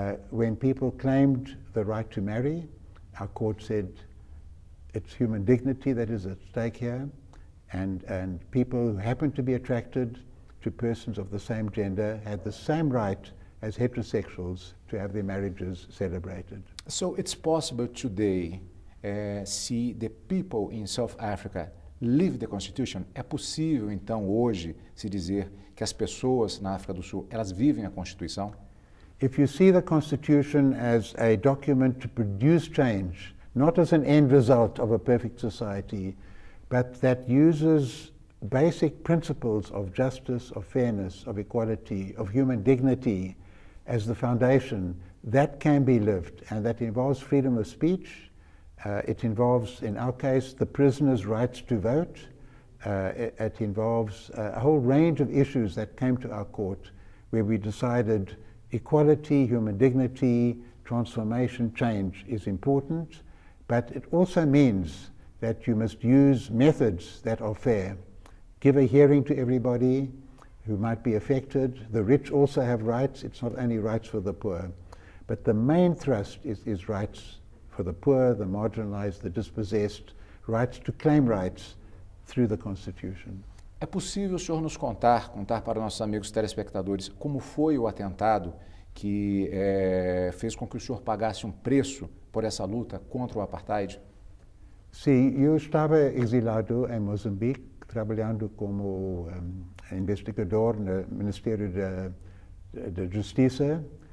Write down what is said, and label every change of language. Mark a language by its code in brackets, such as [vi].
[en] When people claimed the right to marry, our court said it's human dignity that is at stake here, and people who happened to be attracted to persons of the same gender had the same right as heterosexuals to have their marriages celebrated. So it's possible today see the people in South Africa live the Constitution? [pt] É possível, então, hoje, se dizer que as pessoas na África do Sul, elas vivem a Constituição? [en] If you see the Constitution as a document to produce change, not as an end result of a perfect society, but that uses basic principles of justice, of fairness, of equality, of human dignity as the foundation, that can be lived, and that involves freedom of speech. It involves, in our case, the prisoner's rights to vote. It involves a whole range of issues that came to our court where we decided equality, human dignity, transformation, change is important, but it also means that you must use methods that are fair. Give a hearing to everybody who might be affected. The rich also have rights. It's not only rights for the poor. But the main thrust is rights for the poor, the marginalized, the dispossessed, rights to claim rights through the Constitution. [pt] É possível o senhor nos contar para nossos amigos telespectadores, como foi o atentado que fez com que o senhor pagasse um preço por essa luta contra o apartheid? Sim, eu estava exilado em Moçambique, trabalhando como investigador no Ministério da Justiça.